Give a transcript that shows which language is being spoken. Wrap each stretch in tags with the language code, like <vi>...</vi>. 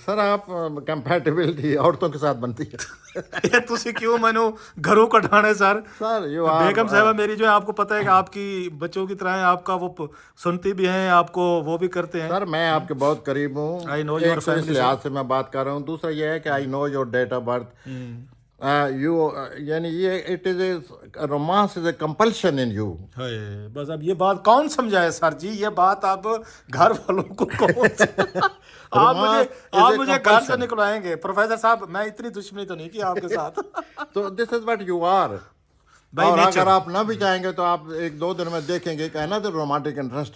<ur>سر آپ کمپیٹیبلٹی عورتوں کے ساتھ بنتی ہے.</ur> <pa>تسی کیوں مینو گھروں کٹانے</pa> <ur>سر بیگم صاحبہ میری جو ہے آپ کو پتہ ہے کہ آپ کی بچوں کی طرح آپ کا وہ سنتی بھی ہیں، آپ کو وہ بھی کرتے ہیں. سر میں آپ کے بہت قریب ہوں، ایک تو اس لحاظ سے میں بات کر رہا ہوں. دوسرا یہ ہے کہ</ur> <en>I know your date of birth.</en> <ur>یعنی یہ</ur> <en>It is a romance is a compulsion in you.</en> <ur>بس اب یہ بات کون سمجھائے سر جی؟ یہ بات آپ گھر والوں کو آپ مجھے گھر سے نکلائیں گے. پروفیسر صاحب میں اتنی دشمنی تو نہیں کی آپ کے ساتھ. تو</ur> <en>This is what you are. بائی</en> <ur>اور</ur> <en>Nature.</en> <ur>اگر آپ نہ بھی چاہیں گے تو آپ 1-2 دن میں دیکھیں گے کہ نا تو رومانٹک انٹرسٹ</ur>